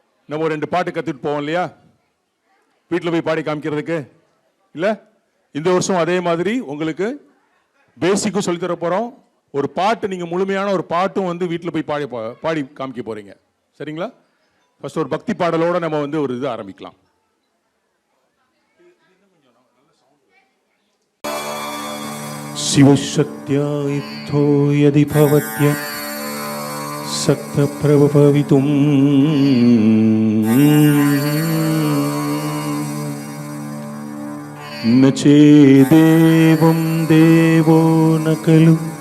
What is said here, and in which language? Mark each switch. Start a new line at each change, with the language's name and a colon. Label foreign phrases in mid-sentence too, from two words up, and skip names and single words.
Tamil: நம்ம ஒரு 2 பாட்டு கற்றுட்டு போவோம் இல்லையா, வீட்டில் போய் பாடி காமிக்கிறதுக்கு இல்லை? இந்த வருஷம் அதே மாதிரி உங்களுக்கு பேசிக்கும் சொல்லித்தர போகிறோம். ஒரு பாட்டு நீங்கள் முழுமையான ஒரு பாட்டும் வந்து வீட்டில் போய் பாடி காமிக்க போகிறீங்க. சரிங்களா? ஃபர்ஸ்ட் ஒரு பக்தி பாடலோடு நம்ம வந்து ஒரு இது ஆரம்பிக்கலாம்.
Sanskrit: शिवशक्त्या युक्तो यदि भवत्य सक्तप्रभवितुं न चेदेवं देवो न खलु